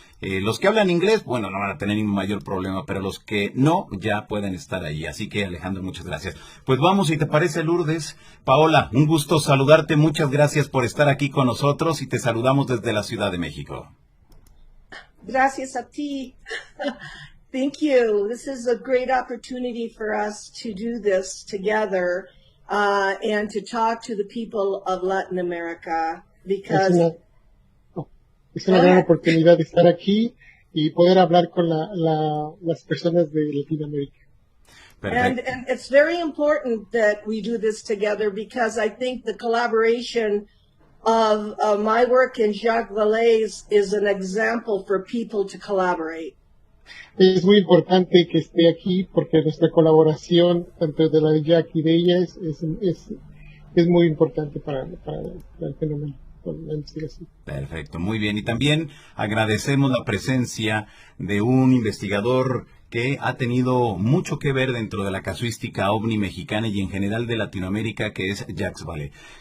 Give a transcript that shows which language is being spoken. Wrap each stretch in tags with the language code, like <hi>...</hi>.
<es>Los que hablan inglés, bueno, no van a tener ningún mayor problema, pero los que no, ya pueden estar ahí. Así que, Alejandro, muchas gracias. Pues vamos, si te parece, Lourdes. Paola, un gusto saludarte. Muchas gracias por estar aquí con nosotros y te saludamos desde la Ciudad de México. Gracias a ti.</es> <en>Thank you. This is a great opportunity for us to do this together and to talk to the people of Latin America because</en> <es>es una gran oportunidad de estar aquí y poder hablar con las personas de Latinoamérica.</es> <en>And it's very important that we do this together because I think the collaboration of my work and Jacques Vallée's is an example for people to collaborate.</en> <es>Es muy importante que esté aquí porque nuestra colaboración, tanto de la de Jack y de ella, es muy importante para el fenómeno, la investigación. Perfecto, muy bien. Y también agradecemos la presencia de un investigador que ha tenido mucho que ver dentro de la casuística ovni mexicana y en general de Latinoamérica, que es Jacques Vallée.</es>